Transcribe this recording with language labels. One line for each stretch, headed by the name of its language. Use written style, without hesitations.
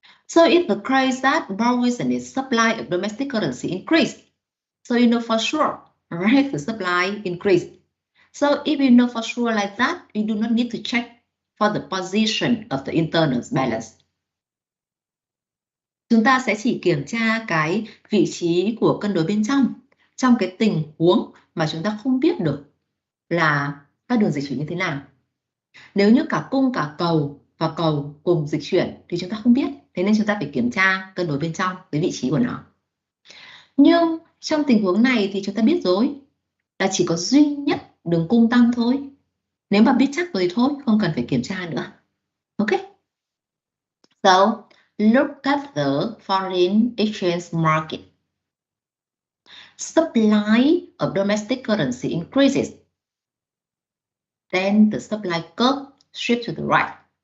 English: So it's the case that borrowers and its supply of domestic currency increase. So you know for sure, right? The supply increase. So if you know for sure like that, you do not need to check for the position of the internal balance.
Vietnamese: Chúng ta sẽ chỉ kiểm tra cái vị trí của cân đối bên trong cái tình huống mà chúng ta không biết được là các đường dịch chuyển như thế nào. Nếu như cả cung cả cầu và cầu cùng dịch chuyển thì chúng ta không biết, thế nên chúng ta phải kiểm tra cân đối bên trong với vị trí của nó. Nhưng trong tình huống này thì chúng ta biết rồi là chỉ có duy nhất đường cung tăng thôi. Nếu mà biết chắc rồi thì thôi, không cần phải kiểm tra nữa.
English: Ok. So, look at the foreign exchange market. Supply of domestic currency increases. Then the supply curve shifts to the right.